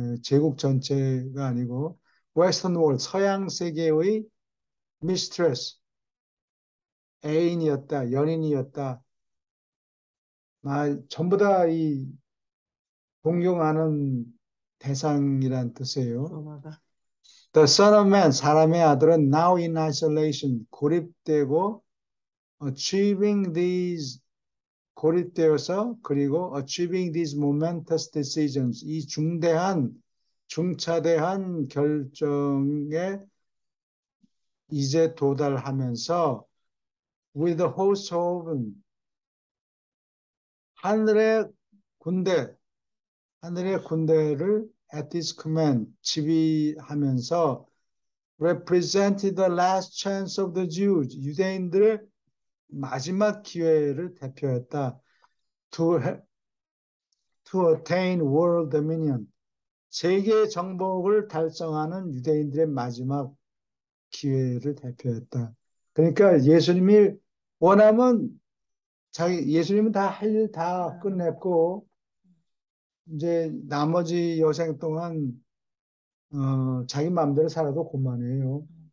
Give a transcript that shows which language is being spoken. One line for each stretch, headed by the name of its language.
Korean: 제국 전체가 아니고, 웨스턴 월, 서양 세계의 미스트레스, 애인이었다, 연인이었다. 전부 다 동경하는 대상이란 뜻이에요. 로마가.
English: The Son of Man,
Korean: 사람의 아들은
English: now in isolation,
Korean: 고립되고,
English: achieving these,
Korean: 고립되어서, 그리고
English: achieving these momentous decisions,
Korean: 이 중차대한 결정에 이제 도달하면서,
English: with the host of
Korean: 하늘의 군대, 하늘의 군대를
English: at his command,
Korean: 지휘하면서
English: represented the last chance of the Jews,
Korean: 유대인들의 마지막 기회를 대표했다.
English: to attain world dominion,
Korean: 세계 정복을 달성하는 유대인들의 마지막 기회를 대표했다. 그러니까 예수님이 원하면 예수님은 다 할 일 다 끝냈고, 이제 나머지 여생 동안 자기 마음대로 살아도 그만해요.